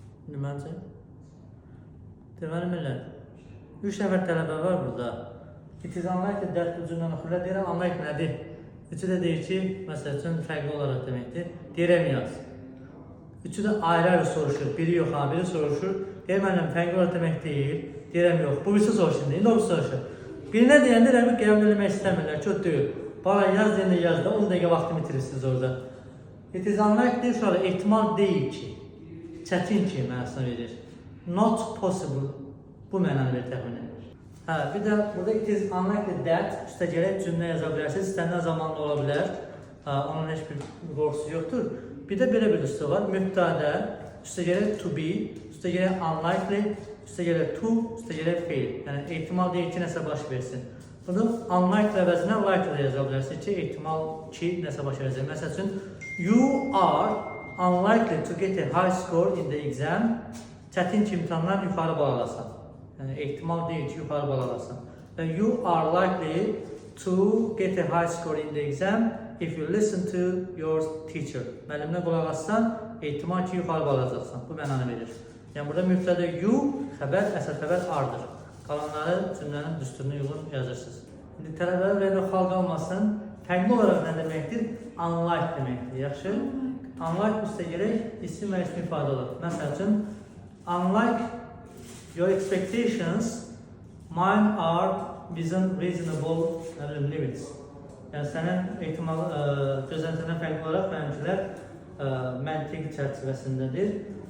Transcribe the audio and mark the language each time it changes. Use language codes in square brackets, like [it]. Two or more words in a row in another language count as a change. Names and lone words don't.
[az] Məncə. Deməli millət. 3 nəfər tələbə var burada. [en] It is unlikely that [az] ucundan oxuyurlar. Deyirəm, unlikely nədir? Üçü də deyir ki, məsəl üçün fərqli olaraq deməkdir. Deyirəm yaz. Üçü də ayrı-ayrı soruşur. Biri yox, biri soruşur. Deyir, mənim fərqli olaraq demək deyil. Deyirəm yox. Bu birisi soruşur. İndi o birisi soruşur. Birinə deyəndə rəqib qəbul eləmək istəmirlər. Çox deyil. Bana yaz deyəndə yazda 10 dəqiqə vaxtı bitirirsiniz orada. [en] It is unlikely [az] uşaqlar ehtimal deyil ki, çətin ki mənasını verir. [en] Not possible [az] bu mənanı verir təxminən. Hə, bir də burada [en] it is unlikely that [az] üstə gələk cümlə yaza bilərsiniz. İstənilən zamanlı ola bilər. Onun heç bir qorxusu yoxdur. Bir də belə bir üstə var. Mübtədə üstə gələk [en] to be, [az] üstə gələk unlikely, üstə gələk to, üstə gələk fail. Yəni ehtimal deyil ki, nəsə baş versin. Bunu unlikely əvəzinə likely yaza bilərsiniz ki, ehtimal ki, nəsə baş verəcək. Məsəl üçün, [en] you are unlikely to get a high score in the exam. [az] Çətin ki, imtahandan yuxarı bal alasan. Yəni, ehtimal deyil ki, yuxarı bal alasan. [en] Və you are likely to get a high score in the exam if you listen to your teacher. [az] Müəlliminə qulaq assan, ehtimal ki, yuxarı bal alacaqsan. Bu mənanı verir. Yəni, burada mübtədə you, xəbər, əsas xəbər ardır. Qalanları cümlənin düsturuna uyğun yazırsınız. İndi tələbələr ürəyində xalq almasın. Fərqli olaraq nə deməkdir? Unlike deməkdir. Yaxşı? Unlike üstə gələk isim və ismi ifadə olur. Məsəl üçün, [en] unlike your expectations, mine are within reasonable limits. [az] Yəni, sənin ehtimal gözləntilərindən fərqli olaraq mənimkilər məntiq çərçivəsindədir.